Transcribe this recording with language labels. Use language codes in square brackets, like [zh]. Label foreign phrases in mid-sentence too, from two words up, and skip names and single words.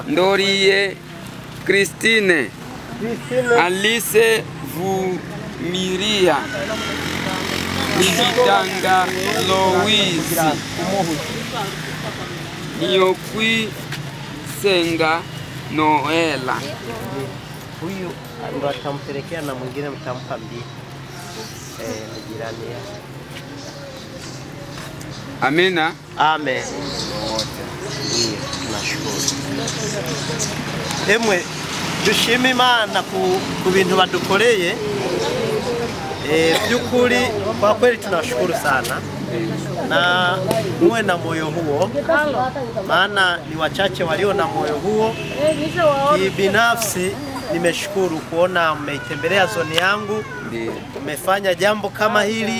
[sw] Ndoriye Christine Alice Vumiria Nijitanga Louise Niyokwi Senga Noela. Huyu ndo atampelekea na mwingine mtampa mbili. Ni jirani yake. Amina. Amen. Nashukuru. [rn] Emwe dushima Imana ku bintu badukoreye. [sw] Byukuri kwa kweli tunashukuru sana. Na muwe na moyo huo, maana ni wachache walio na moyo huo. Binafsi nimeshukuru kuona mmeitembelea zoni yangu, mmefanya jambo kama hili.